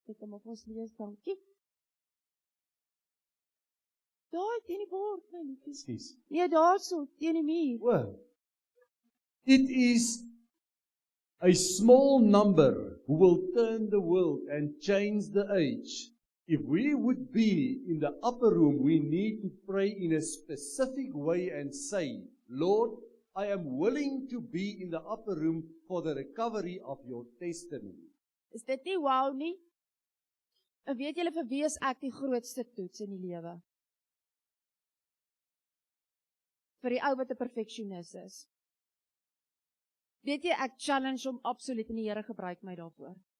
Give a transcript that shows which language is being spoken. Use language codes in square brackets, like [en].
[af] Ek kom op ons lees, dankie. Daar, teen die bord, my liefie. Nee, daar so, teen die muur. [en] Well, it is a small number who will turn the world and change the age. If we would be in the upper room, we need to pray in a specific way and say, Lord, I am willing to be in the upper room for the recovery of your testimony. [af] Is dit nie wow nie? En weet julle vir wie is ek die grootste toets in die lewe? Vir die ou wat 'n perfeksionis is. Weet jy, ek challenge hom absoluut en die Here gebruik my daarvoor.